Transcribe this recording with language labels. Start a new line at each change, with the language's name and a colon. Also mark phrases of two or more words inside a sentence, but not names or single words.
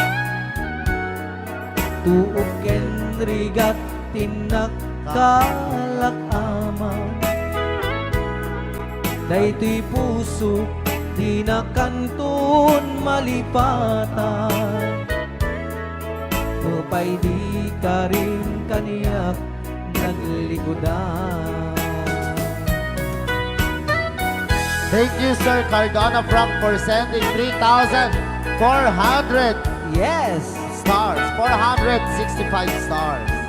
Iloko: Tuok ken rigat tinakkalak ama. Daytoy puso di na kanton malipatan. Nupay di ka rin kaniyak naglikodan.
English: Thank you, Sir Cardona Frank, for sending 3,400 Yes! stars. 465 stars.